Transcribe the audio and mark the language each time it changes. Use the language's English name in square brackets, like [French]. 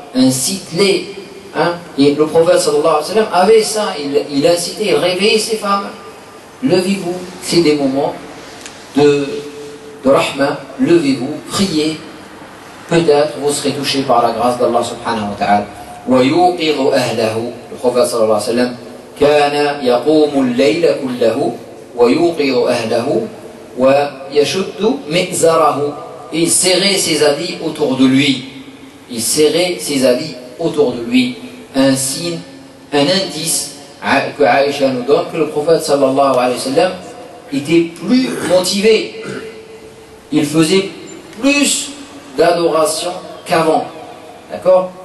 [French] Incite-les. Hein? Et le prophète sallallahu alayhi wa sallam avait ça, il incitait, il réveillait ses femmes. Levez-vous, c'est des moments de rahma, levez-vous, priez. Peut-être vous serez touché par la grâce d'Allah subhanahu wa ta'ala. [Arabic] وَيُوقِظُ أَهْلَهُ. [French] Le prophète [Arabic] sallallahu alayhi wa sallam كَانَ يَقُومُ اللَّيْلَ كُلَّهُ وَيُوقِظُ أَهْلَهُ وَيَشُدُّ مِئْزَرَهُ. [French] Il serrait ses habits autour de lui. Il serrait ses habits autour de lui. Un signe, un indice que Aïcha nous donne que le prophète sallallahu alayhi wa sallam était plus motivé. Il faisait plus d'adoration qu'avant. D'accord?